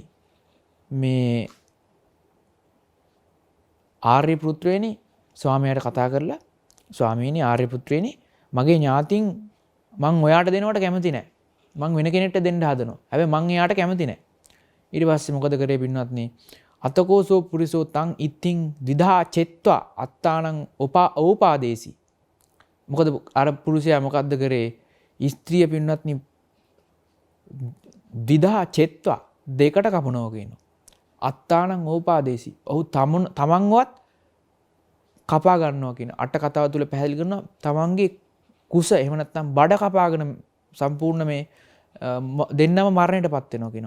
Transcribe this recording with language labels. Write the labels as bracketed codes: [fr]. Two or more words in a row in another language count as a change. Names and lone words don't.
[si] මේ ආර්ය පුත්‍රයනි ස්වාමියාට කතා කරලා ස්වාමීනි ආර්ය පුත්‍රයනි මගේ ඥාතින් මං ඔයාට දෙනවට කැමති නැහැ. මං වෙන කෙනෙක්ට දෙන්න හදනවා. හැබැයි මං එයාට කැමති නැහැ. ඊට පස්සේ මොකද කරේ පින්වත්නි? [pi] අතකෝසෝ පුරිසෝ තං ඉත්තිං විදා චෙත්වා අත්තානං ඕපාදේසි. [si] මොකද අර පුරුෂයා මොකද්ද කරේ? ස්ත්‍රිය පින්වත්නි [pi] විදා චෙත්වා [si] දෙකට කපනවා කියනවා. [pi] අත්තානං ඕපාදේසි. [si] ඔහු තමන්වත් කපා ගන්නවා කියන අට කතාව තුළ පැහැදිලි කරනවා තමන්ගේ කුස එහෙම නැත්නම් බඩ කපාගෙන සම්පූර්ණ මේ දෙන්නම මරණයටපත් වෙනවා කියනවා.